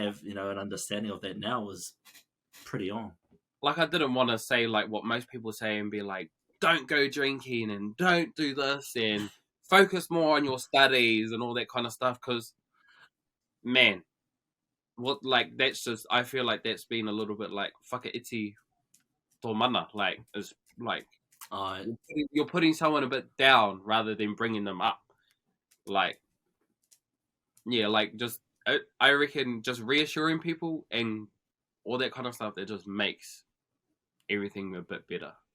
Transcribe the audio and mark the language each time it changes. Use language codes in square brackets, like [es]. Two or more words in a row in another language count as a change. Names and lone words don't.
[en] to have, you know, an understanding of that now was pretty on. Like, I didn't want to say like what most people say and be like, don't go drinking and don't do this and focus more on your studies and all that kind of stuff. Because, man, what, like, that's just, I feel like that's been a little bit like [mi] whakaiti tō mana. [en] Like, it's like you're putting someone a bit down rather than bringing them up. Like, yeah, like, just I reckon just reassuring people and all that kind of stuff, that just makes everything a bit better.